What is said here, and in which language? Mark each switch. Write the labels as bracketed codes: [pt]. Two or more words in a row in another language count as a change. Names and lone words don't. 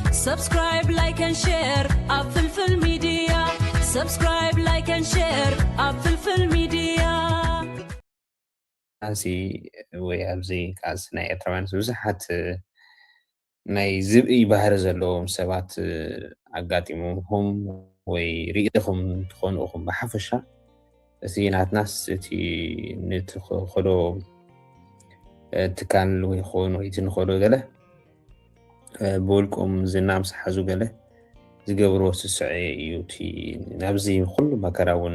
[en] Subscribe, like and share [ti] ኣብ ፍልፍል ሚድያ [en] Subscribe, like and share [ti] ኣብ ፍልፍል ሚድያ ኣንሲ ወይ ኣብዚ ቃስ ናይ ኤርትራውያን ብዙሓት ናይ ዝብኢ ባህሪ ዘለዎም ሰባት ኣጋጢሞም ወይ ርኢኹም ትኾኑ ኢኹም ብሓፈሻ እዚ ናትናስ እቲ ንትኸዶ ትካል ወይ ኾኑ ወይ ትንኸዶ ገለ ብውልቆም ዝና ምስ ሓዙ ገለ ዝገብሮ ስስዐ እዩ እቲ ናብዚ ኩሉ መከራ እውን